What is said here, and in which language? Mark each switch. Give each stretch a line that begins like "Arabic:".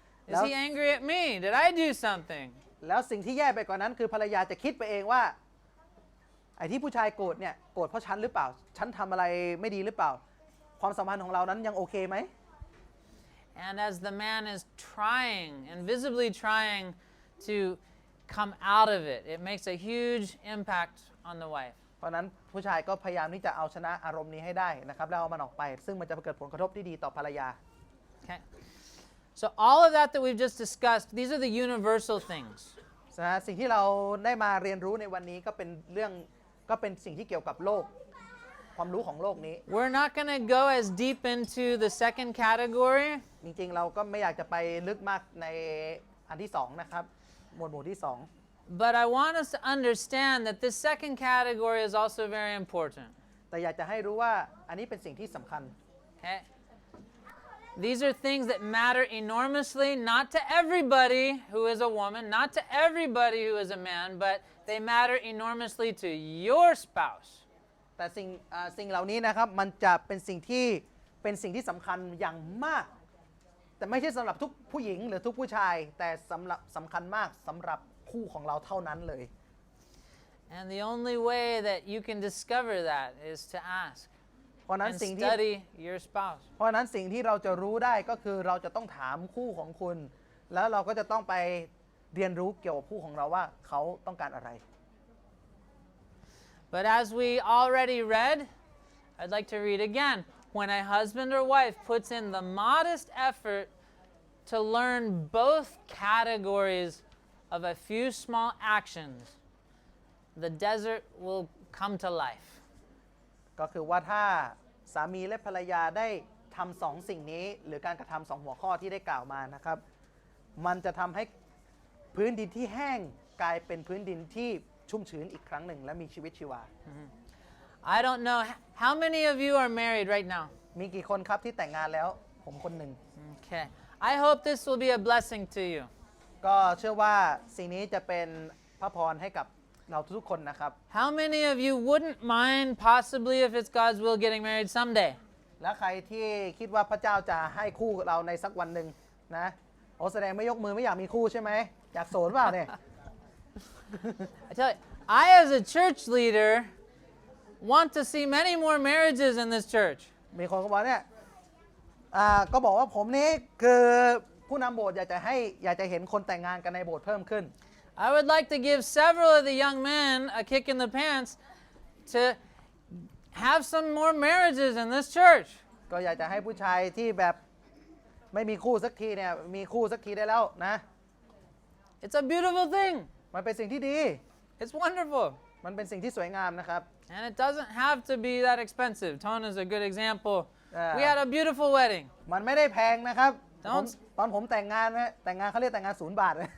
English: Is he angry at me? Did I do something?
Thai: แล้วสิ่งที่แย่ไปกว่านั้นคือภรรยาจะคิดไปเองว่าไอ้ที่ผู้ชายโกรธเนี่ยโกรธเพราะฉันหรือเปล่าฉันทำอะไรไม่ดีหรือเปล่าความสัมพันธ์ของเรานั้นยังโอเคไหม
English: And as the man is trying and visibly trying to come out of it, it makes a huge impact on the wife.
Thai: เพราะนั้นผู้ชายก็พยายามที่จะเอาชนะอารมณ์นี้ให้ได้นะครับแล้วเอามันออกไปซึ่งมันจะเกิดผลกระทบที่ดีต่อภรรยา
English: Okay. So all of that we've just discussed, these are the universal things.
Thai: สิ่งที่เราได้มาเรียนรู้ในวันนี้ก็เป็นสิ่งที่เกี่ยวกับโลกความรู้ของโลกนี้
English: We're not going to go as deep into the second category.
Thai: จริงๆเราก็ไม่อยากจะไปลึกมากในอันที่สองนะครับหมวดหมู่ที่สอง
English: But I want us to understand that this second category is also very important.
Thai: แต่อยากจะให้รู้ว่าอันนี้เป็นสิ่งที่สำคัญ
English: Okay? These are things that matter enormously, not to everybody who is a woman, not to everybody who is a man, but they matter enormously to your spouse.
Thai: แต่สิ่งเหล่านี้นะครับมันจะเป็นสิ่งที่สำคัญอย่างมากแต่ไม่ใช่สำหรับทุกผู้หญิงหรือทุกผู้ชายแต่สำคัญมากสำหรับคู่ของเราเท่านั้นเลย
English: And the only way that you can discover that is to ask
Thai: เพราะนั้น
English: and
Thai: สิ่งที่
English: study your spouse.
Thai: เพราะนั้นสิ่งที่เราจะรู้ได้ก็คือเราจะต้องถามคู่ของคุณ แล้วเราก็จะต้องไปเรียนรู้เกี่ยวกับคู่ของเราว่าเขาต้องการอะไร
English: But as we already read, I'd like to read again. When a husband or wife puts in the modest effort to learn both categories of a few small actions, the desert will come to life.
Thai: ก็คือว่าถ้าสามีและภรรยาได้ทำสองสิ่งนี้หรือการกระทำสองหัวข้อที่ได้กล่าวมานะครับมันจะทำให้พื้นดินที่แห้งกลายเป็นพื้นดินที่ชุ่มชื้นอีกครั้งหนึ่งและมีชีวิตชีวา
English: I don't know how many of you are married right now.
Thai: มีกี่คนครับที่แต่งงานแล้วผมคนหนึ่ง
English: Okay. I hope this will be a blessing to you.
Thai: ก็เชื่อว่าสิ่งนี้จะเป็นพระพรให้กับ เราทุกคนนะครับ
English: How many of you wouldn't mind, possibly, if it's God's will, getting married someday?
Thai: และใครที่คิดว่าพระเจ้าจะให้คู่เราในสักวันหนึ่งนะโอ้แสดงไม่ยกมือไม่อยากมีคู่ใช่ไหมอยากโสดเปล่าเนี่ย
English: I tell you, I, as a church leader, want to see many more marriages in this church.
Thai: มีคนก็บอกเนี่ยก็บอกว่าผมนี่คือผู้นำโบสถ์อยากจะเห็นคนแต่งงานกันในโบสถ์เพิ่มขึ้น
English: I would like to give several of the young men a kick in the pants to have some more marriages in this church.
Thai: ก็อยากจะให้ผู้ชายที่แบบไม่มีคู่สักทีเนี่ยมีคู่สักทีได้แล้วนะ
English: It's a beautiful thing.
Thai: มันเป็นสิ่งที่ดี
English: It's wonderful.
Thai: มันเป็นสิ่งที่สวยงามนะครับ
English: And it doesn't have to be that expensive. Khon is a good example. We had a beautiful wedding.
Thai: มันไม่ได้แพงนะครับ
English: Don't
Thai: ตอนผมแต่งงานเขาเรียกแต่งงาน0 บาท